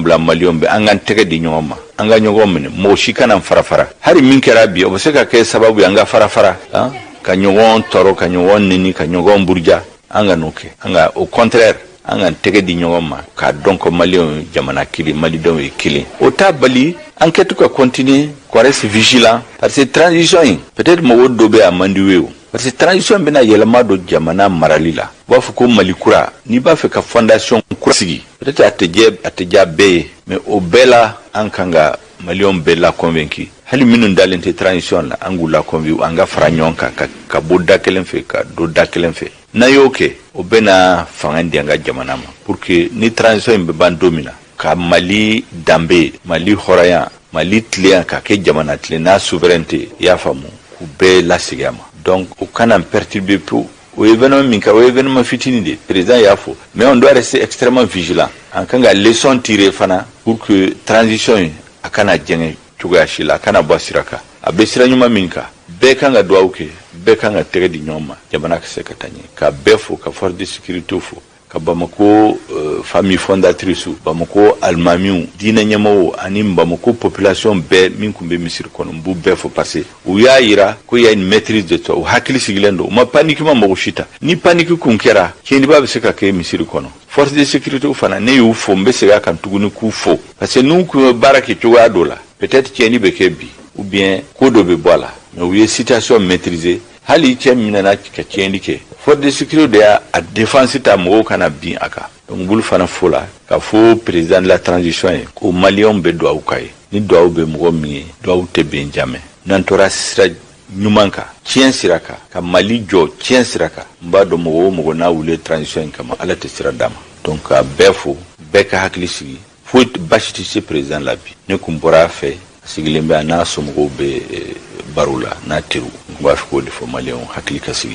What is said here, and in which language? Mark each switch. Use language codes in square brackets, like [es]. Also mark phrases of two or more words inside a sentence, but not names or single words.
[bm] bila maliyɛnw bɛ an k'an tɛgɛ di ɲɔgɔn ma an ka ɲɔgɔn minɛ mɔgɔ si kana farafara hali min kɛra bi o bɛ se ka kɛ sababu ye an ka farafara ka ɲɔgɔn tɔɔrɔ ka ɲɔgɔn neni ka ɲɔgɔn buruja an ka n'o kɛ an ka [fr] au contraire [bm] an ka tɛgɛ di ɲɔgɔn ma k'a dɔn ko maliyɛnw jamana kelen malidenw ye kelen o t'a bali enquête ka [fr] continuer qu'on reste vigilant parce que transition [bm] in peut-être mɔgɔ dɔ bɛ a man di u ye o [fr] parce que transition [bm] bena yelema do jamana marali la b'a fɔ ko Mali kura n'i b'a fɛ ka fondation kura sigi peut-être a tɛ diya bɛɛ ye mais o bɛɛ la an kan ka Maliɲɔnw bɛɛ la convaincu hali minnu dalen tɛ transition la an k'u la convaincu an ka fara ɲɔgɔn kan ka bɔ da kelen fɛ ka don da kelen fɛ n'a y'o kɛ o bɛ na fanga di an ka jamana ma [fr] pour que [bm] ni transition in bɛ ban don min na ka Mali danbe Mali hɔrɔnya Mali tilenya ka kɛ jamana tilen n'a souveraineté i y'a faamu k'u bɛɛ lasegin a ma donc o kana [fr] perturber peu [bm] o événement min ka o événement fitini de président y'a fɔ [fr] mais on doit rester extrêmement vigilant [bm] an kan ka [fr] leçon tirer [bm] fana [fr] pour que transition [bm] a kana jɛngɛ cogoya si la a kana bɔ sira kan a bɛ sira ɲuman min kan bɛɛ kan ka duwawu kɛ bɛɛ kan ka tɛgɛ di ɲɔgɔn ma jamana ka se ka taa ɲɛ ka bɛɛ fo ka [fr] force de sécurité [bm] fo ka Bamako [fr] famille fondatrice [bm] Bamako alimamiw diinɛ ɲɛmɔgɔw ani Bamako population bɛɛ min kun bɛ misiri kɔnɔ n b'u bɛɛ fo [fr] parce que [bm] u y'a yira ko [fr] y a une maîtrise de toi [bm] u hakili sigilen don u ma panique ma mɔgɔ si ta ni panique kun kɛra tiɲɛniba bɛ se ka kɛ misiri kɔnɔ [fr] force de sécurité [bm] fana ne y'u fo n bɛ segin a kan tuguni k'u fo [fr] parce que [bm] n'u kun bɛ baara kɛ cogoya dɔ la peut-être tiɲɛni bɛ kɛ bi [fr] ou bien [bm] ko dɔ bɛ bɔ a la mais u ye [fr] situation maîtriser [bm] hali cɛ minɛna ka tiɲɛni kɛ [fr] force de sécurité [bm] de y'a défense ta mɔgɔw kana bin a kan donc bulu fana fo la ka fo [fr] président de la transition [bm] ye ko maliyɛnw bɛ duwawu ka ye ni duwawu bɛ mɔgɔ min ye duwawu tɛ ben jamais n'an tora sira ɲuman kan tiɲɛ sira kan ka Mali jɔ tiɲɛ sira kan n b'a dɔn mɔgɔ o mɔgɔ n'a wuli transition in kama Ala tɛ sira d'a ma donc ka bɛɛ fo bɛɛ ka hakili sigi foyi basi tɛ se président la bi ne kun bɔra a fɛ sigilen bɛ a n'a somɔgɔw bɛ baro la n'a teriw n b'a fɛ k'o de fɔ maliyɛnw hakili ka sigi